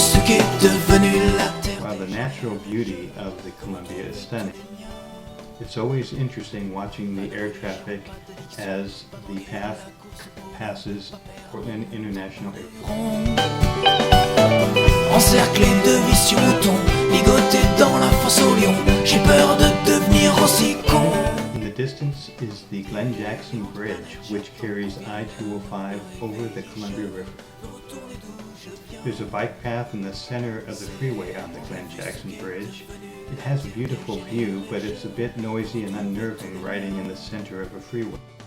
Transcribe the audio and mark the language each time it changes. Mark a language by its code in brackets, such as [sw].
[en] While the natural beauty of the Columbia is stunning, it's always interesting watching the air traffic as the path passes Portland International Airport. [fr] Encerclé de vicieux moutons, ligoté dans la fosse au lion, j'ai peur de devenir aussi con. [en] In the distance is the Glenn Jackson Bridge, which carries I-205 over the Columbia River. There's a bike path in the center of the freeway on the Glenn Jackson Bridge. It has a beautiful view, but it's a bit noisy and unnerving riding in the center of a freeway.